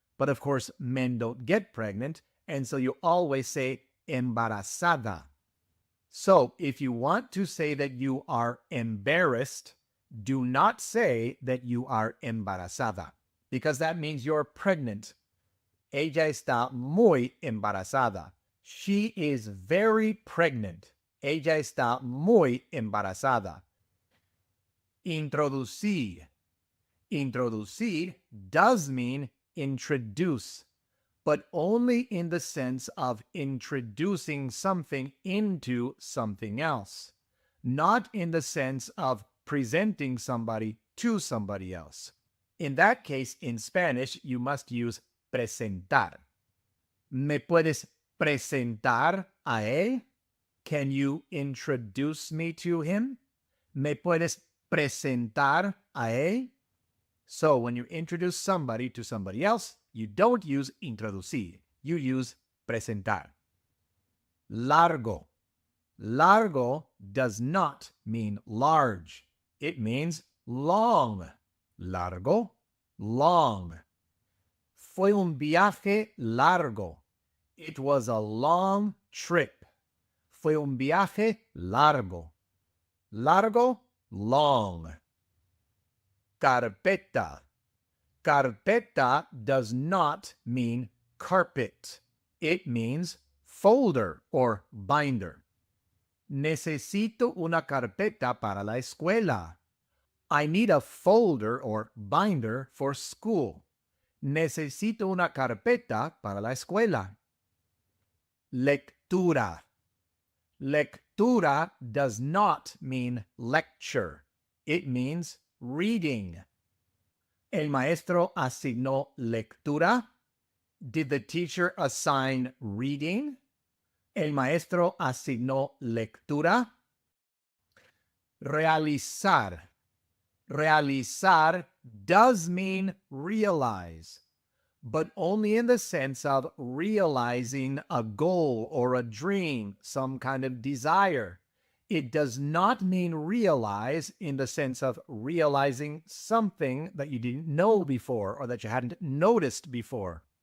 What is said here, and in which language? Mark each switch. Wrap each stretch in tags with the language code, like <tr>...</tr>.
<en>But of course, men don't get pregnant, and so you always say embarazada. So if you want to say that you are embarrassed, do not say that you are embarazada, because that means you're pregnant.</en> <es>Ella está muy embarazada.</es> <en>She is very pregnant.</en> <es>Ella está muy embarazada. Introducir.</es> <en>Introducir does mean introduce, but only in the sense of introducing something into something else, not in the sense of presenting somebody to somebody else. In that case, in Spanish, you must use presentar.</en> <es>¿Me puedes presentar a él?</es> <en>Can you introduce me to him?</en> <es>¿Me puedes presentar a él?</es> <en>So when you introduce somebody to somebody else, you don't use introducir. You use presentar. Largo. Largo does not mean large. It means long. Largo, long.</en> <es>Fue un viaje largo.</es> <en>It was a long trip.</en> <es>Fue un viaje largo. Largo, long. Carpeta.</es> <en>Carpeta does not mean carpet. It means folder or binder.</en> <es>Necesito una carpeta para la escuela.</es> <en>I need a folder or binder for school.</en> <es>Necesito una carpeta para la escuela. Lectura.</es> <en>Lectura does not mean lecture. It means reading.</en> <es>El maestro asignó lectura.</es> <en>Did the teacher assign reading?</en> <es>El maestro asignó lectura. Realizar.</es> <en>Realizar does mean realize, but only in the sense of realizing a goal or a dream, some kind of desire. It does not mean realize in the sense of realizing something that you didn't know before or that you hadn't noticed before.</en>